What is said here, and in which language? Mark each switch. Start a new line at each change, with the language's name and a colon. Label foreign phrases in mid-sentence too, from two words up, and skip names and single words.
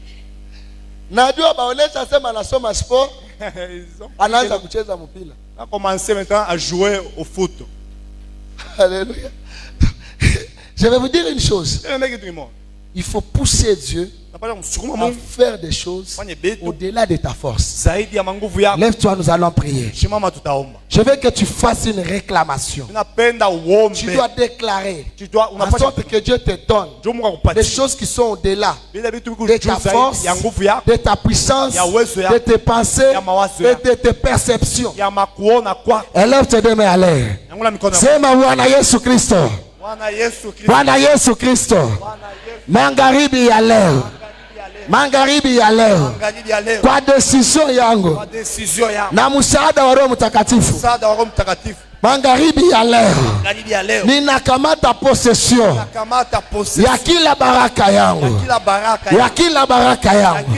Swahili: Najua baonesha sema anasoma sport,
French: Ils ont
Swahili: anaanza kucheza mpira.
French: a commencé maintenant à jouer au foot. Alléluia. Je vais vous dire une chose. Et le mec est tout mort. Il faut pousser Dieu
Swahili: Napata kumsukuma
French: à
Swahili: Mungu
French: faire des choses
Swahili: fanye vitu
French: au-delà de ta force.
Swahili: zaidi ya manguvu yako.
French: Lève-toi, nous allons prier.
Swahili: Shimama tutaomba.
French: Je veux que tu fasses une réclamation.
Swahili: Tunapenda
French: Tu
Swahili: uombe.
French: dois déclarer Tu dois en
Swahili: unapaswa
French: sorte que Dieu te donne
Swahili: Mungu
French: des
Swahili: akupatie.
French: choses qui sont au-delà
Swahili: Bila vitu viko
French: de
Swahili: juu
French: ta force,
Swahili: zaidi ya nguvu yako,
French: de ta puissance,
Swahili: ya uwezo yako,
French: de tes pensées
Swahili: ya mawazo
French: et
Swahili: yako,
French: de tes perceptions.
Swahili: ya makuona kwako.
French: Élève tes deux mains à l'air.
Swahili: Nyangula mikono yako. Sema Bwana Yesu Kristo. Bwana Yesu Kristo. Bwana Yesu Kristo. Bwana Yesu. Magharibi ya leo. Magharibi ya leo. Magharibi ya leo. Kwa decision yangu Kwa decision yako. na msaada wa Roho Mtakatifu. Msaada wa Roho Mtakatifu. Magharibi ya leo ninakamata possession ya kila baraka yangu, ya kila baraka yangu.